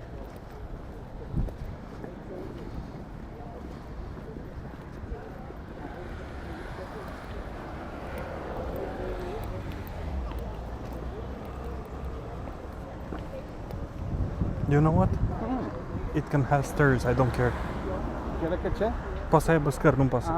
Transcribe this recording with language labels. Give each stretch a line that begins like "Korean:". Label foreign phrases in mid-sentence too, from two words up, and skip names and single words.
English: know what? It can have stairs, I don't care.
Romanian: Chiar că ce? Poate să aibă scări, nu-mi pasă.